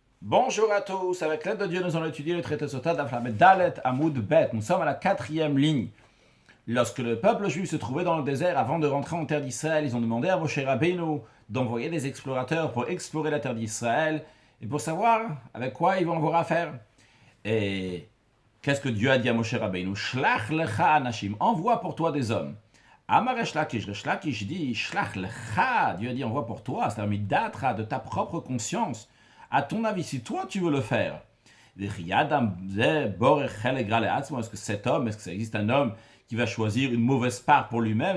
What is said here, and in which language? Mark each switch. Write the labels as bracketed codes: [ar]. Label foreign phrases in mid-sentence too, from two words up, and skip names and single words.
[fr] Bonjour à tous, avec l'aide de Dieu, nous allons étudier le traité Sota d'Aflamet [he] ד עמוד ב. [fr] Nous sommes à la 4e ligne. Lorsque le peuple juif se trouvait dans le désert avant de rentrer en terre d'Israël, ils ont demandé à Moshe Rabbeinu d'envoyer des explorateurs pour explorer la terre d'Israël et pour savoir avec quoi ils vont avoir affaire. Et qu'est-ce que Dieu a dit à Moshe Rabbeinu? [he] שלח לך אנשים, [fr] envoie pour toi des hommes. [he] אמר ריש לקיש dit שלח לך, [fr] Dieu a dit envoie pour toi, c'est-à-dire midatra, de ta propre conscience. À ton avis, si toi tu veux le faire, est-ce que cet homme, est-ce que ça existe un homme qui va choisir une mauvaise part pour lui-même?